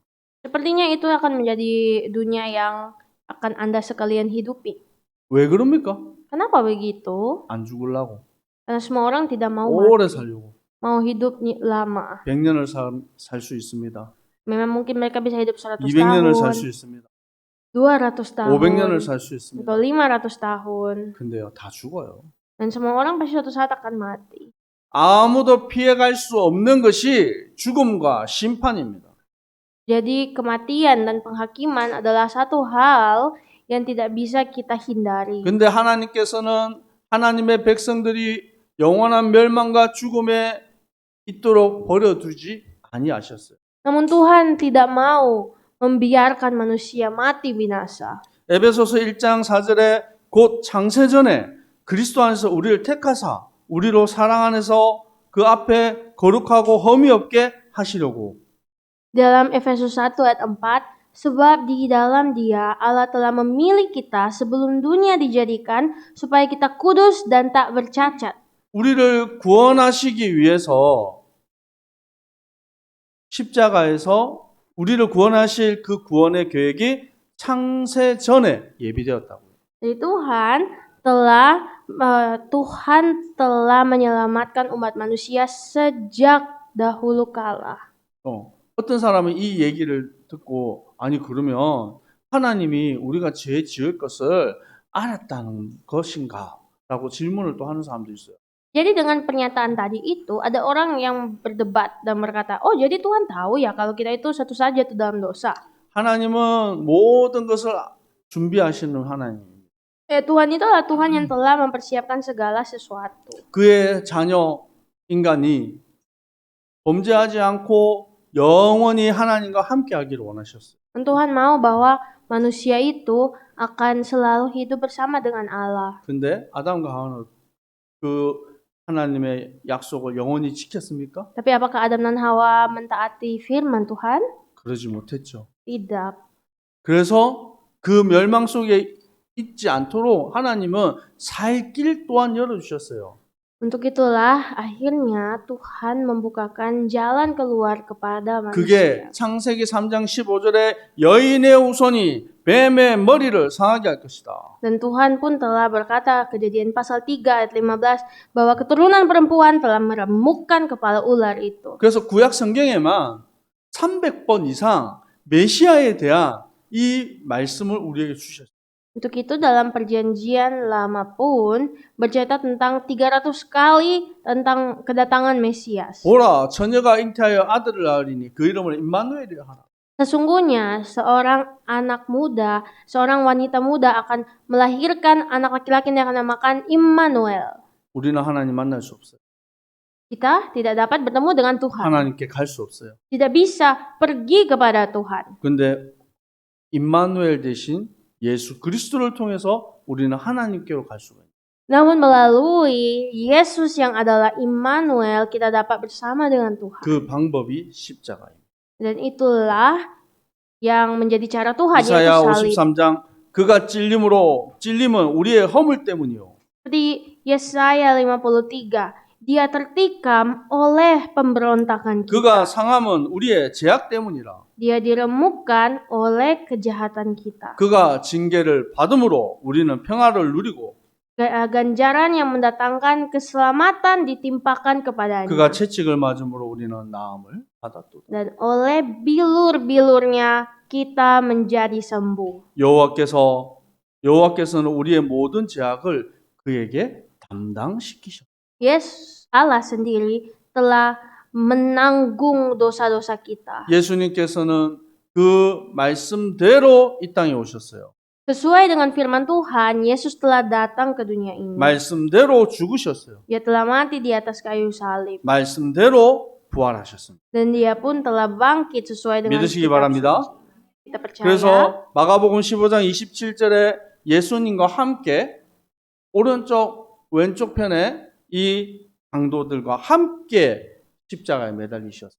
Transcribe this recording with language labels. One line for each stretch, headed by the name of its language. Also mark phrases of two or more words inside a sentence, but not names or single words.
Indonesian: Sepertinya itu akan menjadi dunia yang akan Anda sekalian hidupi.
Korean: 왜 그럽니까?
Indonesian: Kenapa begitu?
Korean: 안 죽으려고.
Indonesian: Karena semua orang tidak mau
Korean: 오래
Indonesian: mati,
Korean: 살려고.
Indonesian: mau hidup lama.
Korean: 100년을 살 수 있습니다.
Indonesian: Memang mungkin mereka bisa hidup 100
Korean: 200년을 살 수
Indonesian: tahun,
Korean: 있습니다.
Indonesian: 200 tahun,
Korean: 500년을 살 수 있습니다.
Indonesian: atau 500 tahun.
Korean: 근데요, 다 죽어요.
Indonesian: Dan semua orang pasti suatu saat akan mati.
Korean: 아무도 피해갈 수 없는 것이 죽음과 심판입니다.
Indonesian: Jadi kematian dan penghakiman adalah satu hal yang tidak bisa kita hindari.
Korean: 근데 하나님께서는 하나님의 백성들이 영원한 멸망과 죽음에 있도록 버려두지 아니하셨어요.
Indonesian: Namun Tuhan tidak mau membiarkan manusia mati binasa.
Korean: 에베소서 1장 4절에 곧 창세전에 그리스도 안에서 우리를 택하사 우리로 사랑 안에서 그 앞에 거룩하고 흠이 없게 하시려고.
Indonesian: Dalam Efesus 1 ayat 4, sebab di dalam Dia Allah telah memilih kita sebelum dunia dijadikan supaya kita kudus dan tak bercacat.
Korean: 우리를 구원하시기 위해서 십자가에서 우리를 구원하실 그 구원의 계획이 창세전에 예비되었다고요.
Indonesian: Jadi Tuhan telah menyelamatkan umat manusia sejak dahulu kala.
Korean: 어떤 사람은 이 얘기를 듣고 아니 그러면 하나님이 우리가 죄 지을 것을 알았다는 것인가? 라고 질문을 또 하는 사람도 있어요.
Indonesian: Jadi dengan pernyataan tadi itu ada orang yang berdebat dan berkata, oh jadi Tuhan tahu ya kalau kita itu satu saja itu dalam dosa.
Korean: 하나님은 모든 것을 준비하시는 하나님입니다.
Indonesian: Tuhan itu adalah Tuhan yang telah mempersiapkan segala sesuatu.
Korean: 그의 자녀 인간이 범죄하지 않고 영원히 하나님과 함께하기를 원하셨어요.
Indonesian: Tuhan mau bahwa manusia itu akan selalu hidup bersama dengan Allah.
Korean: 근데 아담과 하와는 그 하나님의 약속을 영원히 지켰습니까?
Indonesian: Tapi apakah Adam dan Hawa mentaati firman Tuhan?
Korean: 그러지 못했죠.
Indonesian: Tidak.
Korean: 그래서 그 멸망 속에 있지 않도록 하나님은 살 길 또한 열어주셨어요.
Indonesian: Untuk itulah akhirnya Tuhan membukakan jalan keluar kepada manusia.
Korean: 그게 창세기 3장 15절에 여인의 후손이 뱀의 머리를 상하게 할 것이다.
Indonesian: Dan Tuhan pun telah berkata Kejadian pasal 3 ayat 15 bahwa keturunan perempuan telah meremukkan kepala ular itu.
Korean: 그래서 구약 성경에만 300번 이상 메시아에 대한 이 말씀을 우리에게 주셨어요.
Indonesian: Untuk itu dalam perjanjian lama pun bercerita tentang 300 kali tentang kedatangan Mesias.
Korean: 보라, 처녀가 잉태하여 아들을 낳으리니 그 이름을 임마누엘이라 하라.
Indonesian: Sesungguhnya seorang anak muda, seorang wanita muda akan melahirkan anak laki-laki yang akan dinamakan Immanuel.
Korean: 우리는 하나님 만날 수 없어요.
Indonesian: Kita tidak dapat bertemu dengan Tuhan.
Korean: 하나님께 갈 수 없어요.
Indonesian: Tidak bisa pergi kepada Tuhan.
Korean: 근데 임마누엘 대신 예수 그리스도를 통해서 우리는 하나님께로 갈 수가 있어요.
Indonesian: Namun melalui Yesus yang adalah Immanuel, kita dapat bersama dengan Tuhan.
Korean: 그 방법이 십자가입니다.
Indonesian: Dan itulah yang menjadi cara Tuhan, yaitu
Korean: 이사야
Indonesian: salib.
Korean: 53장 그가 찔림은 우리의 허물 때문이요.
Indonesian: Seperti Yesaya 53, dia tertikam oleh pemberontakan kita.
Korean: 그가 상함은 우리의 죄악 때문이라.
Indonesian: Dia diremukkan oleh kejahatan kita.
Korean: 그가 징계를 받음으로 우리는 평화를 누리고
Indonesian: Ganjaran yang mendatangkan keselamatan ditimpakan kepadanya.
Korean: 그가 채찍을 맞음으로 우리는 나음을 받았도다.
Indonesian: Dan oleh bilur-bilurnya kita menjadi sembuh.
Korean: 여호와께서는 우리의 모든 죄악을 그에게 담당시키셨다.
Indonesian: Yesus Allah sendiri telah menanggung dosa-dosa kita.
Korean: 예수님께서는 그 말씀대로 이 땅에 오셨어요.
Indonesian: Sesuai dengan firman Tuhan, Yesus telah datang ke dunia ini.
Korean: 말씀대로 죽으셨어요.
Indonesian: Dia telah mati di atas kayu salib.
Korean: 말씀대로 부활하셨습니다.
Indonesian: Dan dia pun telah bangkit sesuai dengan
Korean: 믿으시기
Indonesian: kitab
Korean: 바랍니다.
Indonesian: suci. Kita percaya.
Korean: 그래서 마가복음 15장 27절에 예수님과 함께 오른쪽 왼쪽 편에 이 강도들과 함께 십자가에 매달리셨어요.